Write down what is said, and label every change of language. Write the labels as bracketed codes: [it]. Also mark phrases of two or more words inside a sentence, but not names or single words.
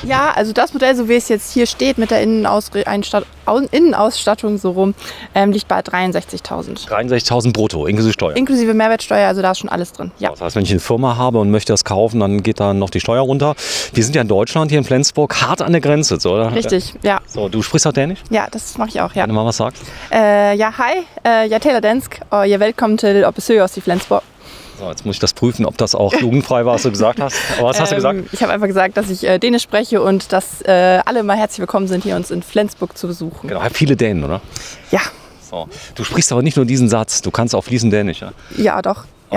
[de] Ja, also das Modell, so wie es jetzt hier steht, mit der Innenausstattung so rum, liegt bei 63.000. 63.000 brutto, inklusive Steuer. Inklusive Mehrwertsteuer, also da ist schon alles drin. Ja. Das heißt, wenn ich eine Firma habe und möchte das kaufen, dann geht da noch die Steuer runter. Wir sind ja in Deutschland, hier in Flensburg, hart an der Grenze, oder? Richtig, ja. So, du sprichst auch Dänisch? Ja, das mache ich auch, ja. Wenn du mal was sagst. [da] Hej, jeg taler dansk, og jeg er velkommen til at besøge os i Flensborg. [de] So, jetzt muss ich das prüfen, ob das auch jugendfrei war, was du gesagt hast. Aber was hast du gesagt? Ich habe einfach gesagt, dass ich Dänisch spreche und dass alle mal herzlich willkommen sind, hier uns in Flensburg zu besuchen. Genau, viele Dänen, oder? Ja. So. Du sprichst aber nicht nur diesen Satz, du kannst auch fließend Dänisch, ja? Ja, doch. Ja.